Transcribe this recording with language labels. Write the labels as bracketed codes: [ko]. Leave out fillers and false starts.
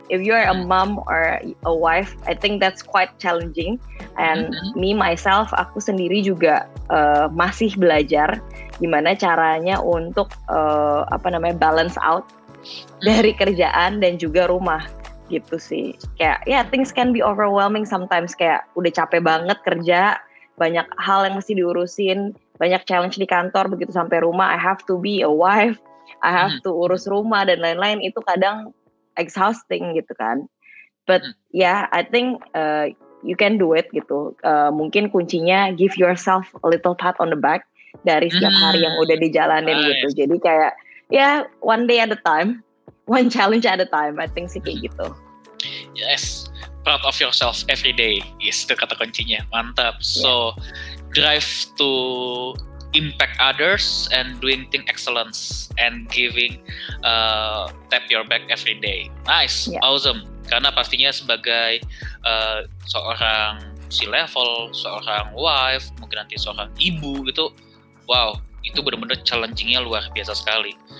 [en] If you're a mom or a wife, I think that's quite challenging. And me myself, [id] aku sendiri juga masih belajar gimana caranya untuk balance out dari kerjaan dan juga rumah gitu sih. Kayak [en] things can be overwhelming sometimes, [id] kayak udah capek banget kerja, banyak hal yang mesti diurusin, banyak challenge di kantor, begitu sampai rumah [en] I have to be a wife, I have to [id] urus rumah dan lain-lain. Itu kadang [en] exhausting gitu kan. But I think you can do it gitu. [id] Mungkin kuncinya [en] give yourself a little pat on the back [id] dari setiap hari yang udah dijalanin gitu. Jadi kayak [en] one day at a time, one challenge at a time. I think [id] sih kayak gitu. [en] Yes, proud of yourself every day. Yes, [id] itu kata kuncinya. Mantap. [en] So drive to impact others and doing thing excellence and giving tap your back every day. Nice, awesome. [id] karena pastinya sebagai seorang C-level, seorang wife, mungkin nanti seorang ibu gitu, wow, itu benar-benar challenging-nya luar biasa sekali.